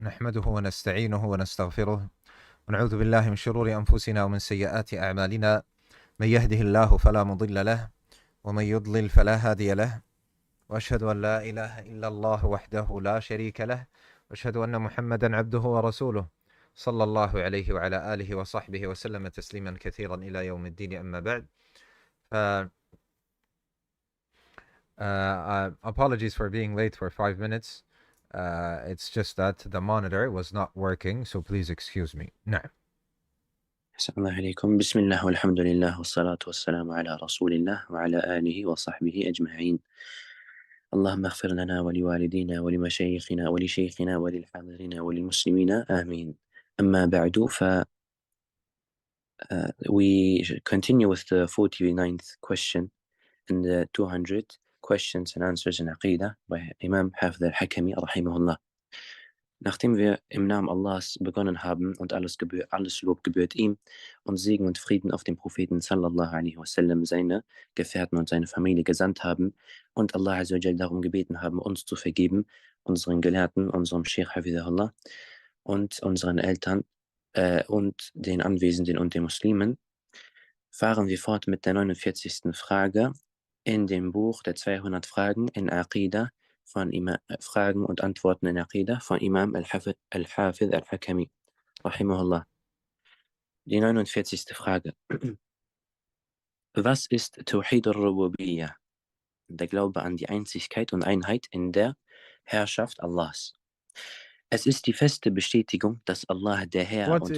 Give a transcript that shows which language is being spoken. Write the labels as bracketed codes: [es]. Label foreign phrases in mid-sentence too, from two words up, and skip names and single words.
[ar] نحمده ونستعينه ونستغفره ونعوذ بالله من شرور أنفسنا ومن سيئات أعمالنا من يهده الله فلا مضل له ومن يضلل فلا هادي له وأشهد أن لا إله إلا الله وحده لا شريك له وأشهد أن محمدا عبده ورسوله صلى الله عليه وعلى آله وصحبه وسلم تسليما كثيرا إلى يوم الدين أما بعد. [en] Apologies for being late for 5 minutes. It's just that the monitor was not working, so please excuse me. [ar] نعم. أحسن الله عليكم. بسم الله والحمد لله والصلاة والسلام على رسول الله وعلى آله وصحبه أجمعين. اللهم اغفر لنا ولوالدينا ولمشايخنا ولشيخنا وللحاضرين وللمسلمين آمين. أما بعد [en] we continue with the 49th question and the 200 questions and answers in Aqidah by Imam Hafidh al-Hakami rahimahullah. [de] Nachdem wir im Namen Allahs begonnen haben und alles Lob gebührt ihm und Segen und Frieden auf den Propheten [ar] صلى الله عليه وسلم, [de] seine Gefährten und seine Familie gesandt haben und Allah [ar] عز وجل [de] darum gebeten haben, uns zu vergeben, unseren Gelehrten, unserem Sheikh Hafidhahullah und unseren Eltern und den Anwesenden und den Muslimen, fahren wir fort mit der 49. Frage in dem Buch der 200 Fragen in Aqidah von Fragen und Antworten in Aqidah von Imam al-Hafidh al-Hakami rahimahullah. Die 49. Frage. Was ist [ar] توحيد الربوبية? [de] Der Glaube an die Einzigkeit und Einheit in der Herrschaft Allahs. Es ist die feste Bestätigung, dass Allah der Herr [en] What [de] und